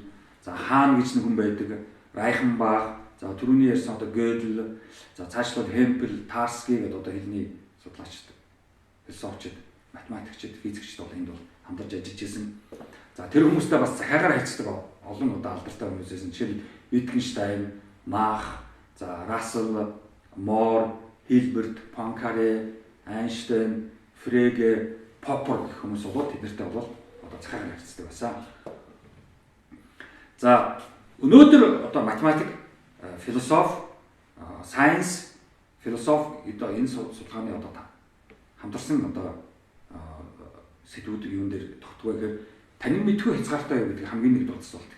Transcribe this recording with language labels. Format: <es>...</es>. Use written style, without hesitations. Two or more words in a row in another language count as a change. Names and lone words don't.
<mn>За Хаан гэж нэг хүн байдаг, Reichenbach, за түрүүний ярьсан одоо Gödel, за цаашлаад Hempel, Tarski гэдэг одоо хэлний судлаачид, философчид, математикчид, физикчид бол энд бол хамтарч ажиллаж байсан. За тэр хүмүүстэй бас захиагаар харьцдаг олон одоо алдартай хүмүүс байсан. Жишээлбэл Wittgenstein, Mach, за Russell, Moore, Hilbert, Poincaré, Einstein, Frege, Popper гэх хүмүүс бол тэднэртэй бол одоо захиагаар харьцдаг байсан. За өнөөдөр одоо математик, философи, science, философи одоо энэ судалгааны одоо хамтарсан одоо сэдвүүдийг юун дээр тогтгоо гэхээр танин мэдхүй хязгаартай юу гэдэг хамгийн нэг дурдсан болт.</mn>